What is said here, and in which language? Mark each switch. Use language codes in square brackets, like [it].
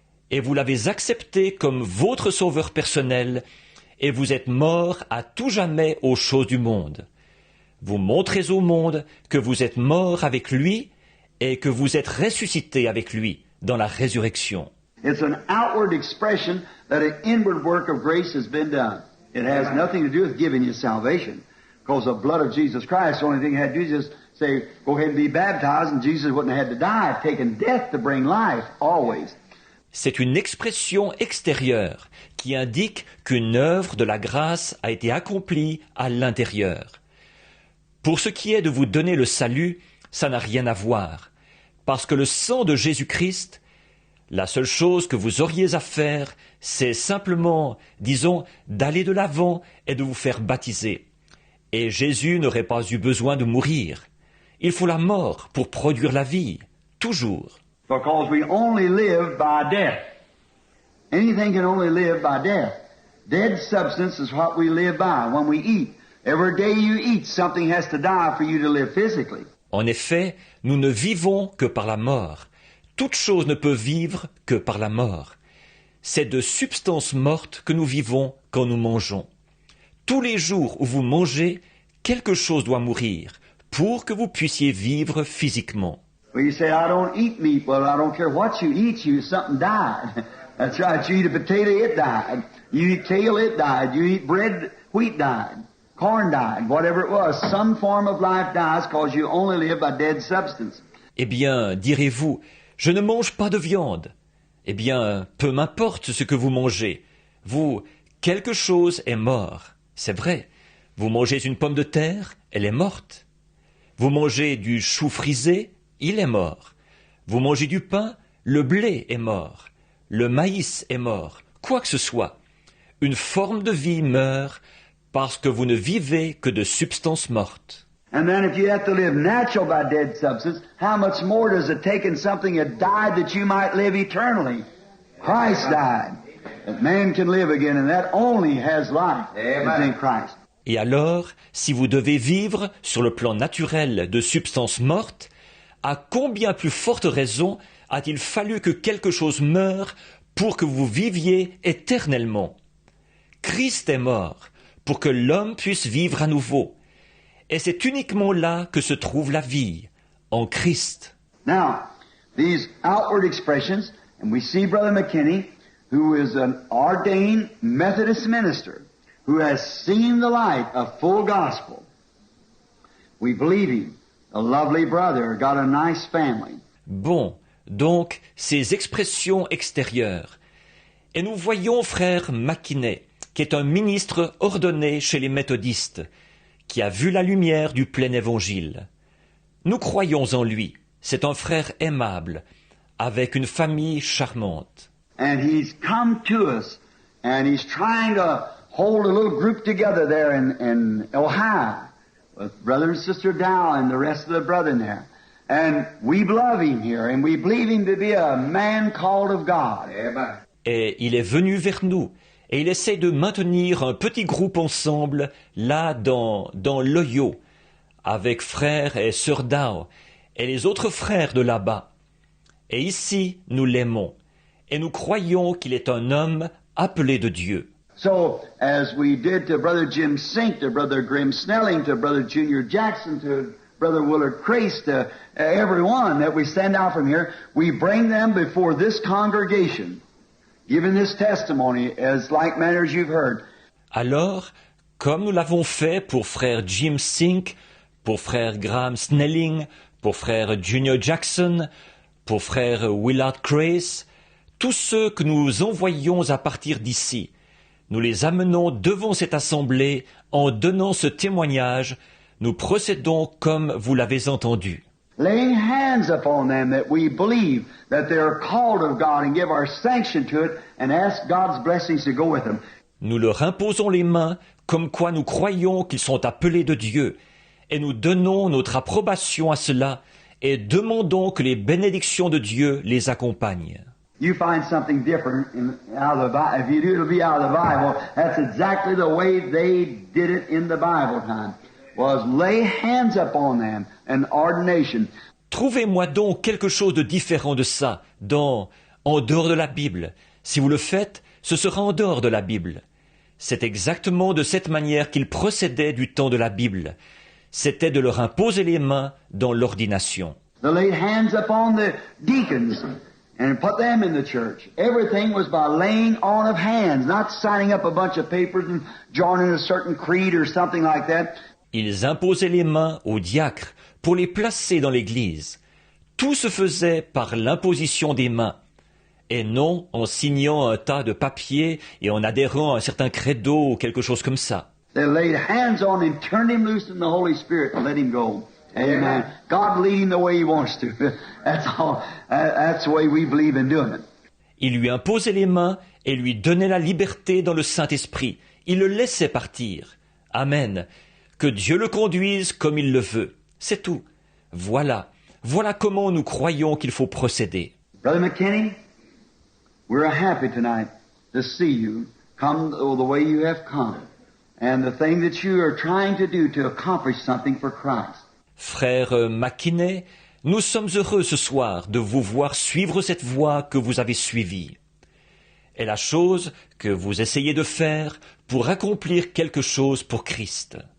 [fr] Et vous l'avez accepté comme votre sauveur personnel, et vous êtes mort à tout jamais aux choses du monde. Vous montrez au monde que vous êtes mort avec lui et que vous êtes ressuscité avec lui dans la résurrection. [en] It's an outward expression that an inward work of grace has been done. It has nothing to do with giving you salvation. Because the blood of Jesus Christ, the only thing it had to do is just say, go ahead and be baptized, and Jesus wouldn't have had to die, taken death to bring life, always. [fr] C'est une expression extérieure qui indique qu'une œuvre de la grâce a été accomplie à l'intérieur. Pour ce qui est de vous donner le salut, ça n'a rien à voir, parce que le sang de Jésus-Christ, la seule chose que vous auriez à faire, c'est simplement, disons, d'aller de l'avant et de vous faire baptiser. Et Jésus n'aurait pas eu besoin de mourir. Il faut la mort pour produire la vie, toujours. [en] Because we only live by death. Anything can only live by death. Dead substance is what we live by when we eat. Every day you eat, something has to die for you to live physically. [fr] En effet, nous ne vivons que par la mort. Toute chose ne peut vivre que par la mort. C'est de substances mortes que nous vivons quand nous mangeons. Tous les jours où vous mangez, quelque chose doit mourir pour que vous puissiez vivre physiquement. [en] Well, you say, I don't eat meat. Well, I don't care what you eat, something died. That's right. You eat a potato, it died. You eat kale, it died. You eat bread, wheat died. Corn died. Whatever it was, some form of life dies because you only live by dead substance. [fr] Eh bien, direz-vous, je ne mange pas de viande. Eh bien, peu m'importe ce que vous mangez. Vous, quelque chose est mort. C'est vrai. Vous mangez une pomme de terre, elle est morte. Vous mangez du chou frisé, il est mort. Vous mangez du pain, le blé est mort. Le maïs est mort. Quoi que ce soit. Une forme de vie meurt parce que vous ne vivez que de substances mortes. [en] And then if you have to live natural by dead substance, how much more does it take in something that died that you might live eternally? Christ died. That man can live again, and that only has life. It's in Christ. [fr] Et alors, si vous devez vivre sur le plan naturel de substances mortes, à combien plus forte raison a-t-il fallu que quelque chose meure pour que vous viviez éternellement? Christ est mort pour que l'homme puisse vivre à nouveau. Et c'est uniquement là que se trouve la vie, en Christ. [en] Now, these outward expressions, and we see Brother McKinney, who is an ordained Methodist minister, who has seen the light of full gospel. We believe him. A lovely brother, got a nice family. [fr] Bon, donc, ces expressions extérieures. Et nous voyons frère McKinney, qui est un ministre ordonné chez les méthodistes, qui a vu la lumière du plein évangile. Nous croyons en lui. C'est un frère aimable, avec une famille charmante. [en] And he's come to us, and he's trying to hold a little group together there in Ohio, with Brother and Sister Dow and the rest of the brethren there. And we love him here, and we believe him to be a man called of God. Amen. [fr] Et il est venu vers nous, et il essaie de maintenir un petit groupe ensemble, là dans l'Ohio, avec frère et sœur Dow, et les autres frères de là-bas. Et ici, nous l'aimons, et nous croyons qu'il est un homme appelé de Dieu. [en] So, as we did to Brother Jim Sink, to Brother Grim Snelling, to Brother Junior Jackson, to Brother Willard Crace, to everyone that we send out from here, we bring them before this congregation, giving this testimony as like manner as you've heard. [fr] Alors, comme nous l'avons fait pour frère Jim Sink, pour frère Graham Snelling, pour frère Junior Jackson, pour frère Willard Crace, tous ceux que nous envoyons à partir d'ici, nous les amenons devant cette assemblée en donnant ce témoignage. Nous procédons comme vous l'avez entendu. [en] Laying hands upon them that we believe that they are called of God and give our sanction to it and ask God's blessings to go with them. [fr] Nous leur imposons les mains comme quoi nous croyons qu'ils sont appelés de Dieu et nous donnons notre approbation à cela et demandons que les bénédictions de Dieu les accompagnent. [en] You find something different out of the Bible. If you do, it'll be out of the Bible. That's exactly the way they did it in the Bible time. Was lay hands upon them and ordination. [fr] Trouvez-moi donc quelque chose de différent de ça, en dehors de la Bible. Si vous le faites, ce sera en dehors de la Bible. C'est exactement de cette manière qu'ils procédaient du temps de la Bible. C'était de leur imposer les mains dans l'ordination. [en] They laid hands upon the deacons and put them in the church. Everything was by laying on of hands, not signing up a bunch of papers and joining a certain creed or something like that. [fr] Ils imposaient les mains aux diacres pour les placer dans l'Église. Tout se faisait par l'imposition des mains, et non en signant un tas de papiers et en adhérant à un certain credo ou quelque chose comme ça. [en] They laid hands on him, turned him loose in the Holy Spirit, and let him go. Amen. God lead him the way He wants to. That's all. That's the way we believe in doing it. [fr] Il lui imposait les mains et lui donnait la liberté dans le Saint-Esprit. Il le laissait partir. Amen. Que Dieu le conduise comme il le veut. C'est tout. Voilà. Voilà comment nous croyons qu'il faut procéder. [en] Brother McKinney, we're happy tonight to see you come the way you have come, and the thing that you are trying to do to accomplish something for Christ. [fr] Frère McKinney, nous sommes heureux ce soir de vous voir suivre cette voie que vous avez suivie. Et la chose que vous essayez de faire pour accomplir quelque chose pour Christ.